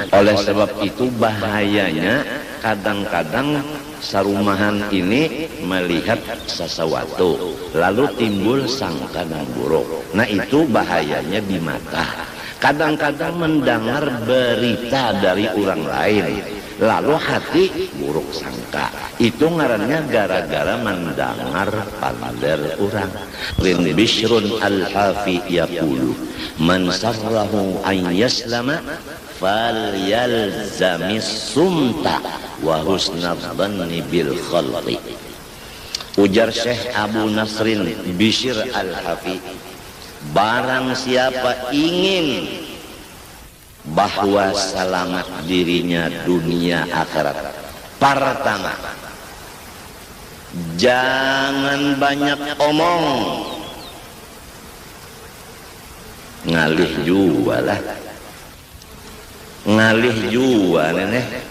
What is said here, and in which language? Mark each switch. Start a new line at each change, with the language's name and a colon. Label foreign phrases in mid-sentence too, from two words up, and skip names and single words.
Banjar: Oleh sebab itu bahayanya kadang-kadang sarumahan ini melihat sesuatu lalu timbul sangka yang buruk. Nah itu bahayanya di mata. Kadang-kadang mendengar berita dari orang lain lalu hati buruk sangka, itu ngarannya gara-gara mendengar paler orang.
Arabic: عن بشر الحافي يقول من سره أن يسلم فليلزم الصمت وحسن الظن بالخلق.
Banjar: Ujar Syekh Abu Nasrin Bishr al-Hafi, barang siapa ingin bahwa selamat dirinya dunia akhirat, pertama jangan banyak omong, ngalih jua lah, ngalih jua nenek.